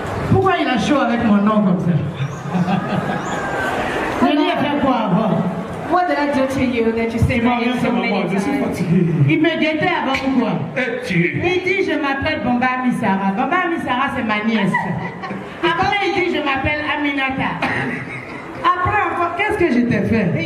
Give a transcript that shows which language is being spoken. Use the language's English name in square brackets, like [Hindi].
[French] Pourquoi il a chaud avec mon nom comme ça? Je lui ai fait quoi avant? [English] What did I do to you that you say my name so many times? [French] Il me guettait avant ou quoi? Tu Il dit je m'appelle Bomba Misara. Bomba Misara c'est ma nièce. Après il dit je m'appelle Aminata. Après encore, qu'est-ce que je t'ai fait?